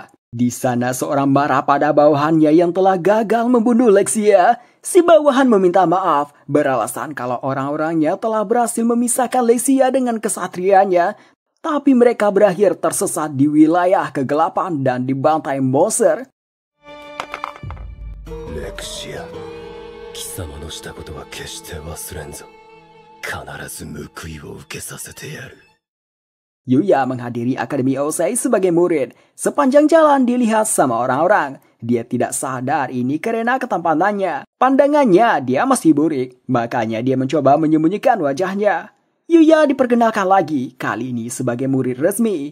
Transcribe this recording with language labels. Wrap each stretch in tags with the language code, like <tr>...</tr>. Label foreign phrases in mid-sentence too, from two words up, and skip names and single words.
<id>Di sana seorang marah pada bawahannya yang telah gagal membunuh Lexia. Si bawahan meminta maaf, beralasan kalau orang-orangnya telah berhasil memisahkan Lexia dengan kesatrianya. Tapi mereka berakhir tersesat di wilayah kegelapan dan dibantai monster. Lexia,</id> <ja>貴様のしたことは決して忘れんぞ. 必ず報いを受けさせてやる.</ja> <id>Yuya menghadiri Akademi Osei sebagai murid. Sepanjang jalan dilihat sama orang-orang. Dia tidak sadar ini karena ketampanannya. Pandangannya dia masih burik, makanya dia mencoba menyembunyikan wajahnya. Yuya diperkenalkan lagi, kali ini sebagai murid resmi.</id>